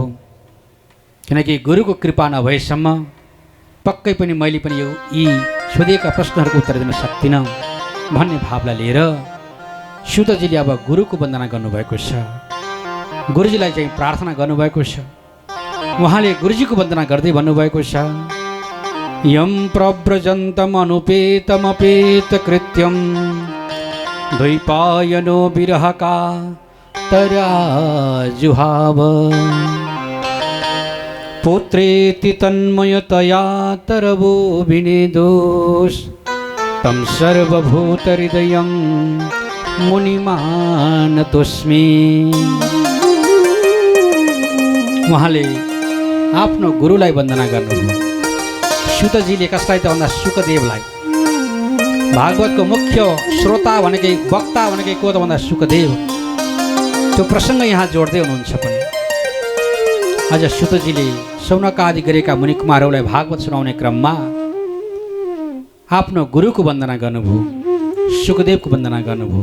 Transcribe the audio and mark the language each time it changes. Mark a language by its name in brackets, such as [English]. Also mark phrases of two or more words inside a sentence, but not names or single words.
[Nepali] किनकि गुरुको कृपा नभएसम्म पक्कै पनि मैले पनि यी सोधिएका प्रश्नहरूको उत्तर दिन सक्दिनँ भन्ने भावलाई लिएर सुतजीले अब गुरुको वन्दना गर्नुभएको छ। गुरुजीलाई चाहिँ प्रार्थना गर्नुभएको छ। उहाँले गुरुजीको वन्दना गर्दै भन्नुभएको छ, [Sanskrit] यम प्रव्रजन्तम अनुपेतमपेत कृत्यम द्वैपायनो विरहका तराजुहाव पुत्रेति तन्मयतया तरवो विनेदोष तं सर्वभूतहृदयं मुनिमानतोस्मि। [Nepali] उहाँले आफ्नो गुरुलाई वन्दना गर्नुभयो। सुतजीले कसलाई त भन्दा सुकदेवलाई। भागवतको मुख्य श्रोता भनेकै वक्ता भनेकै को त भन्दा सुकदेव। त्यो प्रसङ्ग यहाँ जोड्दै हुनुहुन्छ पनि। आज सुतजीले शौनक आदि गरेका मुनिकुमारहरूलाई भागवत सुनाउने क्रममा आफ्नो गुरुको वन्दना गर्नुभयो, सुकदेवको वन्दना गर्नुभयो।